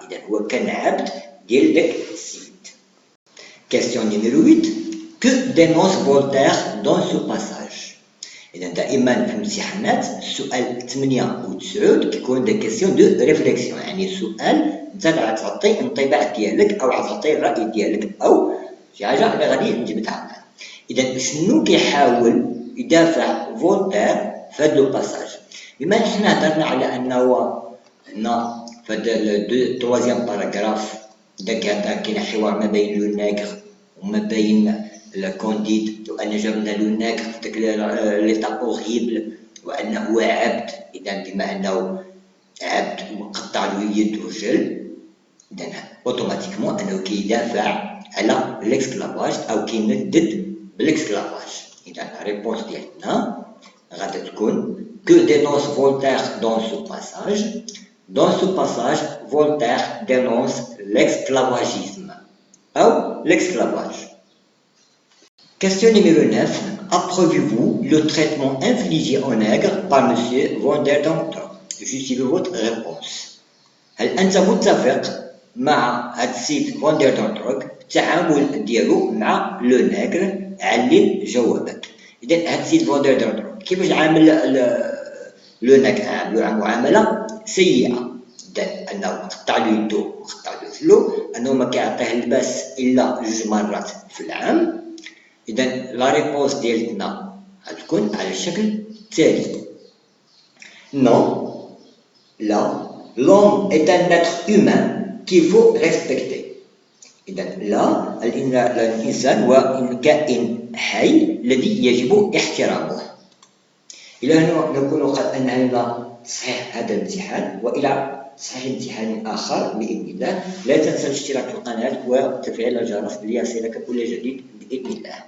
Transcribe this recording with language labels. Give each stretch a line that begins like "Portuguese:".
Arabic: إذا هو كان عبد ديال داك السيد.
French: Question numéro 8. Que dénonce Voltaire dans ce passage?
Arabic: إذا دائما في الامتحانات السؤال 8 و 9 كيكون دي كيسيون دو ريفليكسيون، يعني سؤال انت غتعطي الانطباع ديالك او غتعطي الراي ديالك او شي حاجه اللي غادي نجبدها. اذا شنو كيحاول يدافع فولتير في هذا لو باساج؟ بما ان حنا هضرنا على انه هنا في هذا التروازيام باراغراف كاين حوار ما بين لو نيغر وما بين الكونديد، وأن جبنا لو نيغر في داك ليطا أوريبل وأنه هو عبد. إذا بما أنه عبد وقطع له يد ورجل، إذا أوتوماتيكمون أنه كيدافع على الإسكلافاج أو كيندد بالإسكلافاج. إذا لا ريبونس ديالنا غادي تكون que dénonce Voltaire dans ce passage.
French: Dans ce passage, Voltaire dénonce l'esclavagisme ou l'esclavage. Question numéro 9. Approuvez-vous le traitement infligé aux nègres par M. van der Donck? Justifiez votre réponse.
Arabic: هل أنت متفق مع هاد السيد فان دير دونتروك التعامل ديالو مع لو نيغر؟ علل جوابك. إذا هاد السيد فان دير دونتروك كيفاش عامل لو نيغر؟ عاملو معاملة سيئة، أنه قطع له يدو وقطع له رجلو، أنه ما كيعطيه اللباس إلا 2 مرات في العام. إذا لا ريبونس ديالنا غتكون على الشكل التالي.
French: Non, là, l'homme est un être humain qu'il faut respecter.
Arabic: إذا لا، الإنسان هو كائن حي الذي يجب احترامه. إلى هنا نكون قد أنهينا تصحيح هذا الامتحان، وإلى تصحيح امتحان آخر بإذن الله. لا تنسى الاشتراك في القناة وتفعيل الجرس ليصلك كل جديد بإذن الله.